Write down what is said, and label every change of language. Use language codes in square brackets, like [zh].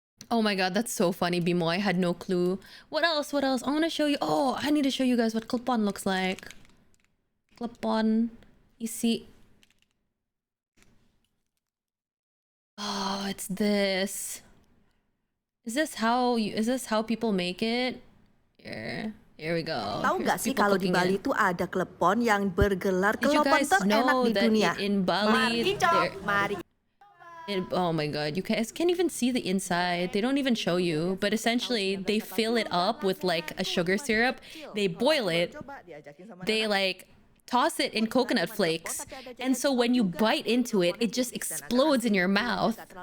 [en] Oh my god, that's so funny, Bimo. I had no clue. What else? I want to show you. Oh, I need to show you guys what klepon looks like. Klepon. You see. Oh, it's this. Is this how people make it? Here we go. [id] Tahu nggak sih kalau di Bali itu ada klepon yang bergelar kelopan terenak di dunia? [en] In Bali, [id] mari. [en] Oh my god, you can't even see the inside. They don't even show you. But essentially, they fill it up with like a sugar syrup. They boil it. They like toss it in coconut flakes, and so when you bite into it, it just explodes in your mouth.